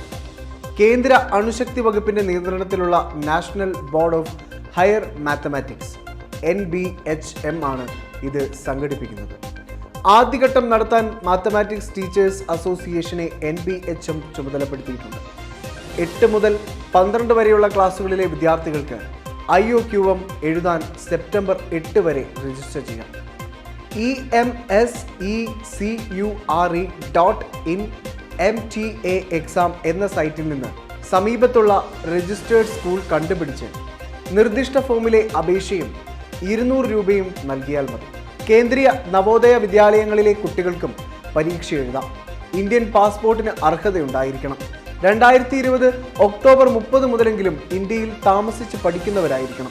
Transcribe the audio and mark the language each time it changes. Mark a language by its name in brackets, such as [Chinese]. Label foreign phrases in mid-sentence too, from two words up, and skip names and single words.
[Malayalam] കേന്ദ്ര അണുശക്തി വകുപ്പിന്റെ നിയന്ത്രണത്തിലുള്ള നാഷണൽ ബോർഡ് ഓഫ് ഹയർ മാത്തമാറ്റിക്സ് NBHM ആണ് ഇത് സംഘടിപ്പിക്കുന്നത്. ആദ്യഘട്ടം നടത്താൻ മാത്തമാറ്റിക്സ് ടീച്ചേഴ്സ് അസോസിയേഷനെ NBHM ചുമതലപ്പെടുത്തിയിട്ടുണ്ട്. 8 മുതൽ 12 വരെയുള്ള ക്ലാസ്സുകളിലെ വിദ്യാർത്ഥികൾക്ക് IOQM എഴുതാൻ സെപ്റ്റംബർ 8 വരെ രജിസ്റ്റർ ചെയ്യാം. emsecure.in MTA എക്സാം എന്ന സൈറ്റിൽ നിന്ന് സമീപത്തുള്ള [English] registered school [Malayalam] കണ്ടുപിടിച്ച് നിർദ്ദിഷ്ട ഫോമിലെ അപേക്ഷയും 200 രൂപയും നൽകിയാൽ മതി. കേന്ദ്രീയ നവോദയ വിദ്യാലയങ്ങളിലെ കുട്ടികൾക്കും പരീക്ഷ എഴുതാം. ഇന്ത്യൻ പാസ്പോർട്ടിന് അർഹതയുണ്ടായിരിക്കണം. 2020 ഒക്ടോബർ 30 മുതലെങ്കിലും ഇന്ത്യയിൽ താമസിച്ച് പഠിക്കുന്നവരായിരിക്കണം.